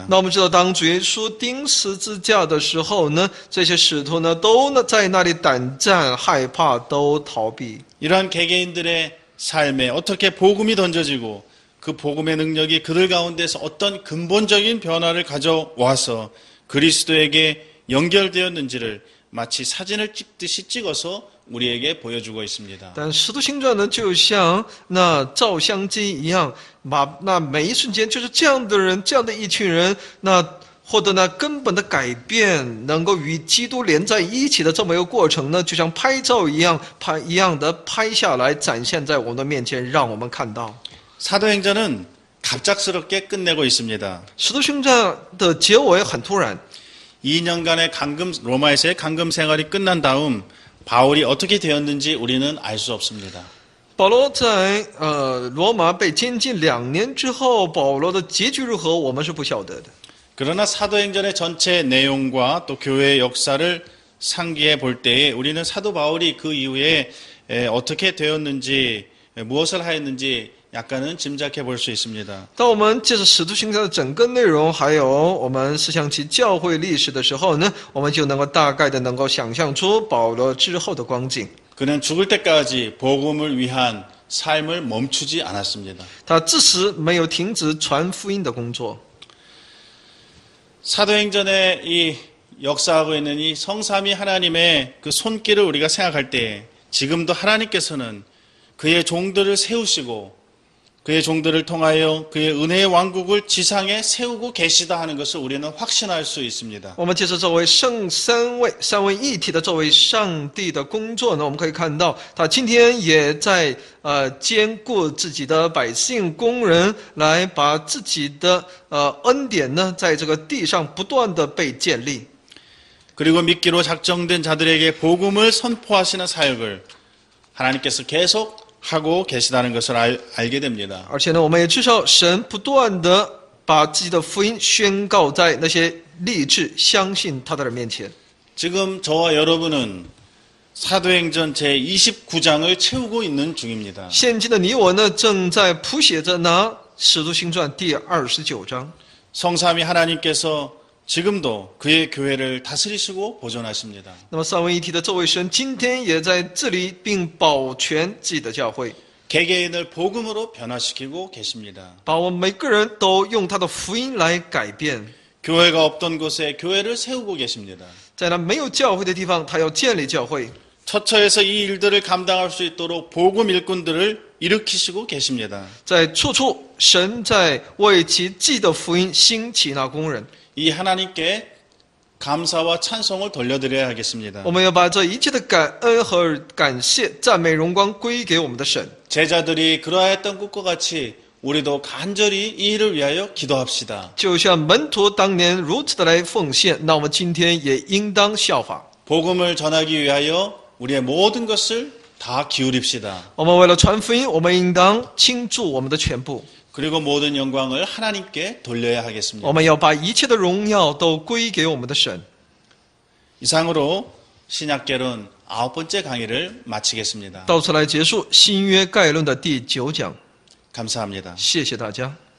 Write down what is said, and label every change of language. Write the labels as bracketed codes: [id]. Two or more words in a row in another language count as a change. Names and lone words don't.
[zh] 那我们知道，当主耶稣钉十字架的时候呢，这些使徒呢都在那里胆战、害怕，都逃避。 [ko] 이러한 개개인들의 삶에 어떻게 복음이 던져지고 그 복음의 능력이 그들 가운데서 어떤 근본적인 변화를 가져와서 그리스도에게 연결되었는지를 마치 사진을 찍듯이 찍어서 우리에게 보여주고 있습니다. [zh] 但使徒行传呢，就像那照相机一样，那每一瞬间就是这样的人，这样的一群人，那获得那根本的改变，能够与基督连在一起的这么一个过程呢，就像拍照一样，拍下来，展现在我们的面前，让我们看到。 [ko] 사도행전은 갑작스럽게 끝내고 있습니다. [zh] 使徒行传的结尾很突然， [ko] 2년간의 로마에서의 감금 생활이 끝난 다음 바울이 어떻게 되었는지 우리는 알 수 없습니다. [zh] 保罗在罗马被监禁2年之后，保罗的结局如何，我们是不晓得的。 [ko] 그러나 사도행전의 전체 내용과 또 교회의 역사를 상기해 볼 때에 우리는 사도 바울이 그 이후에 어떻게 되었는지 무엇을 하였는지 약간은 짐작해 볼 수 있습니다. [zh] 当我们借着使徒行传的整个内容，还有我们思想起教会历史的时候呢，我们就能够大概的能够想象出保罗之后的光景。 [ko] 그는 죽을 때까지 복음을 위한 삶을 멈추지 않았습니다. [zh] 他至死没有停止传福音的工作。 [ko] 사도행전에 이 역사하고 있는 이 성삼위 하나님의 그 손길을 우리가 생각할 때 지금도 하나님께서는 그의 종들을 세우시고 그의 종들을 통하여 그의 은혜의 왕국을 지상에 세우고 계시다 하는 것을 우리는 확신할 수 있습니다. [zh] 我们借着这位三位一体的这位上帝的工作呢，我们可以看到他今天也在兼顾自己的百姓工人，来把自己的恩典呢，在这个地上不断的被建立。 [ko] 그리고 믿기로 작정된 자들에게 복음을 선포하시는 사역을 하나님께서 계속 하고 계시다는 것을 알게 됩니다. [zh] 而且呢，我们也知道神不断的把自己的福音宣告在那些立志相信他的人面前。 [ko] 지금 저와 여러분은 사도행전 제29장을 채우고 있는 중입니다. [zh] 现今的你我呢，正在谱写着那使徒行传第29章。 [ko] 성삼위 하나님께서 지금도 그의 교회를 다스리시고 보존하십니다. [zh] 那么三位一体的这位神今天也在治理并保全自己的教会， [ko] 개개인을 복음으로 변화시키고 계십니다. [zh] 把我们每个人都用他的福音来改变。 [ko] 교회가 없던 곳에 교회를 세우고 계십니다. [zh] 在那没有教会的地方，他要建立教会。 [ko] 처처에서 이 일들을 감당할 수 있도록 복음 일꾼들을 일으키시고 계십니다. [zh] 在处处，神在为其记的福音兴起那工人。 [ko] 이 하나님께 감사와 찬송을 돌려드려야 하겠습니다. [zh] 我们要把这一切的感恩和感谢、赞美、荣光归给我们的神。 [ko] 제자들이 그러했던 것과 같이 우리도 간절히 이 일을 위하여 기도합시다. [zh] 就像门徒当年如此的来奉献，那我们今天也应当效法。 [ko] 복음을 전하기 위하여 우리의 모든 것을 다 기울입시다. [zh] 我们为了传福音，我们应当倾注我们的全部。 [ko] 그리고 모든 영광을 하나님께 돌려야 하겠습니다. [zh] 我们要把一切的荣耀都归给我们的神。 [ko] 이상으로 신약결론 9번째 강의를 마치겠습니다. [zh] 到此来结束新约概论的第9讲。 [ko] 감사합니다. [zh] 谢谢大家。